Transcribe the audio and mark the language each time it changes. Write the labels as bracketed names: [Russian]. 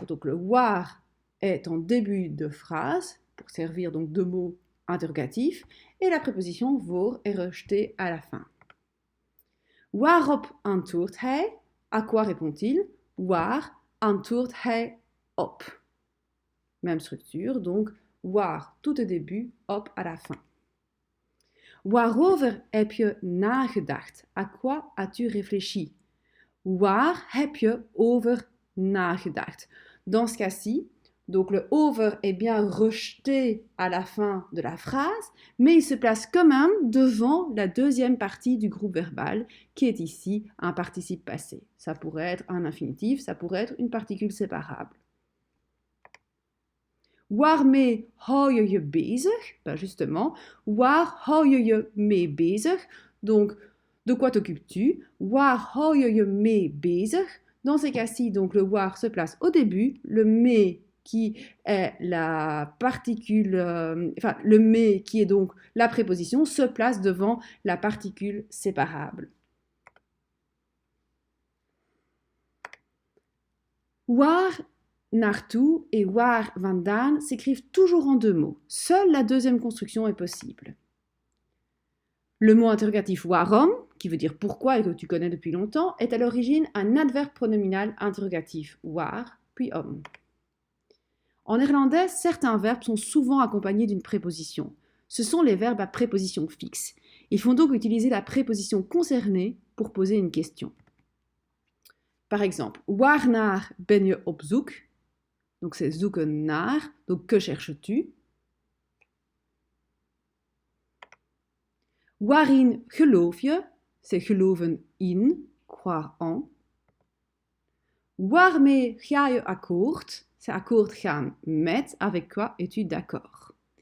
[French] Donc le waar est en début de phrase pour servir donc de mots interrogatifs et la préposition voor est rejetée à la fin. [Dutch] Waarop antwoordt hij? [French] À quoi répond-il? [Dutch] Waar antwoordt hij op? [French] Même structure, donc waar tout au début, op à la fin. [Dutch] Waarover heb je nagedacht? [French] À quoi as-tu réfléchi? [Dutch] Waar heb je over nagedacht? [French] Dans ce cas-ci, donc le over est bien rejeté à la fin de la phrase, mais il se place quand même devant la deuxième partie du groupe verbal, qui est ici un participe passé. Ça pourrait être un infinitif, ça pourrait être une particule séparable. [Dutch] Waarmee hou je je bezig? [French] Ben justement, [Dutch] waar hou je je mee bezig? [French] Donc, de quoi t'occupes-tu? [Dutch] Waar hou je je mee bezig? [French] Dans ces cas-ci, donc le waar se place au début, le mee qui est la particule, le mais qui est donc la préposition, se place devant la particule séparable. Waar naartoe et waar vandaan s'écrivent toujours en deux mots. Seule la deuxième construction est possible. Le mot interrogatif waarom, qui veut dire pourquoi et que tu connais depuis longtemps, est à l'origine un adverbe pronominal interrogatif waar, puis om. En néerlandais, certains verbes sont souvent accompagnés d'une préposition. Ce sont les verbes à préposition fixe. Ils font donc utiliser la préposition concernée pour poser une question. Par exemple, [Dutch] waarnaar ben je op zoek? [French] Donc c'est zoeken naar, donc que cherches-tu? [Dutch] Waarin geloof je? [French] C'est geloven in, croire en. [Dutch] Waarmee ga je akkoord? [French] C'est akkoord gaan met, avec quoi es-tu d'accord?